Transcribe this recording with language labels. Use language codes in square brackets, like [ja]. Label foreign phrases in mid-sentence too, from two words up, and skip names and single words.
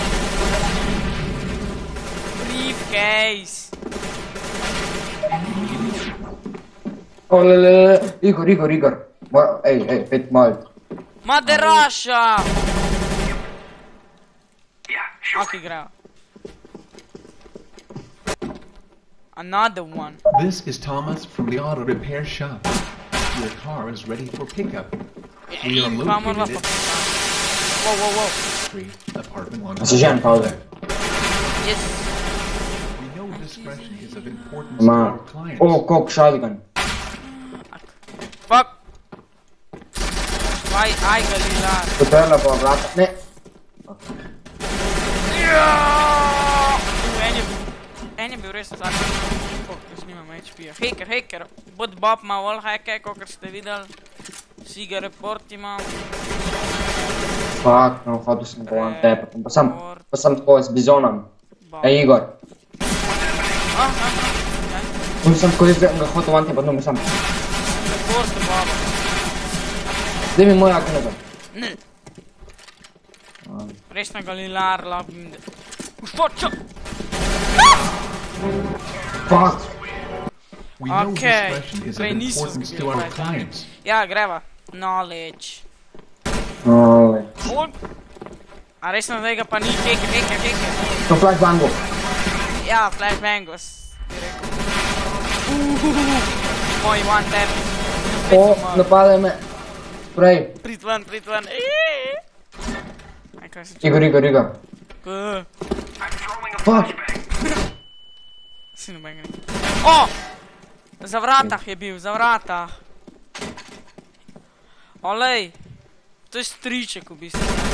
[en] Briefcase. Igor. [sl] Ej, 5 mal. Maderaša! Ok, grejo. [en] Another one. This is Thomas from the auto repair shop. Your car is ready for pickup. We are [sl] In, pa moramo [en] located [sl] pa... [en] at Wow. Street, apartment 1. [sl] Si žen, Pavle. [en] Yes. We know discretion is of importance to [sl] Ma. [en] our clients. [sl] Kok shotgun. Fuck. Aj, Galila. Potrela pa vrata. Ne. En je bil res tak. Fok, jaz nimam HP-ja. Hacker. Bot Bob ima wall hacke, kakor ste videli. Vsi ga reportimo. Fuck, no, hotel sem pa [en] one tap. [sl] Pa sem tako z bizonom. Ej, Igor. Sem tako jaz ga hotel [en] one tap, [sl] no, sem. Report Boba. Zdaj mi moj akne nazaj. Ne. Resna Galilar, labim. Ušpočo! Fuck. [en] We know Okay. discretion is of [sl] Prej niso [en] importance to [sl] zgubili [en] our [sl] kaj. [en] clients. [sl] Ja, greva. Knowledge. Ole. A resno tega pa ni, heke. To flashbango. Ja, flashbangos, bi rekel. Moj [en] one tap. [sl] O, napadaj me. Prej. Prid ven. Aj, kaj se čuva? Igor. Fuck. Si noben ga ni. O! Za vratah je bil, za vratah. Olej. To je striček v bistvu.